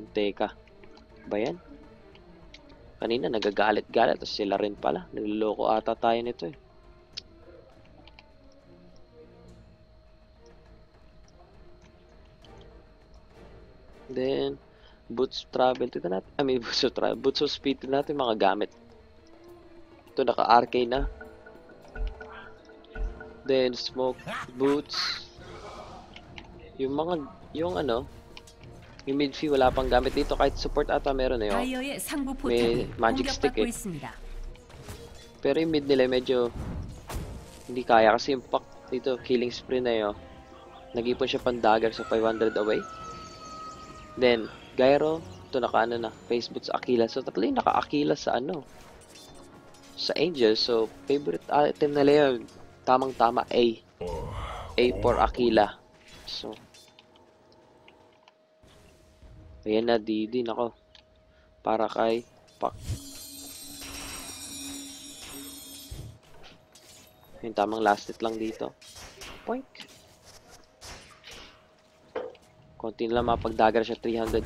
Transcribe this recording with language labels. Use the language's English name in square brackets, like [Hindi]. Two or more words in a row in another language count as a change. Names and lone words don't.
[Filipino] Teka. Ba yan? Kanina, nagagalit-galit. Tapos sila rin pala. Niloloko ata tayo nito eh. Then, Boots of travel. Ito natin. [English] I mean, boots of travel. Boots of speed. [Filipino] Ito natin mga gamit. Ito, naka-arcane na. Then, smoke. Boots. Yung mid-fee wala pang gamit dito. Kahit support ata meron eh. Oh. [Korean] 다이어의 상부 [Filipino] May [Korean] 포탑이 [Filipino] magic stick [Korean] 공격받고 [Filipino] eh. [Korean] 있습니다. [Filipino] Pero yung mid nila medyo hindi kaya kasi yung pack dito, [English] killing spree [Filipino] na yun. Nag-ipon siya pang dagger sa 500 away. Then, Gyro, ito naka na, face boots Aquila. So, tatlo yung naka-Aquila sa sa Angel. So, favorite item nila yun. Tamang-tama, A. A for Aquila. So, ayan na, Didi, nako. Para kay Pac. Yung tamang [English] last hit [Filipino] lang dito. Poink. Konti na lang mapag-dagger siya 300.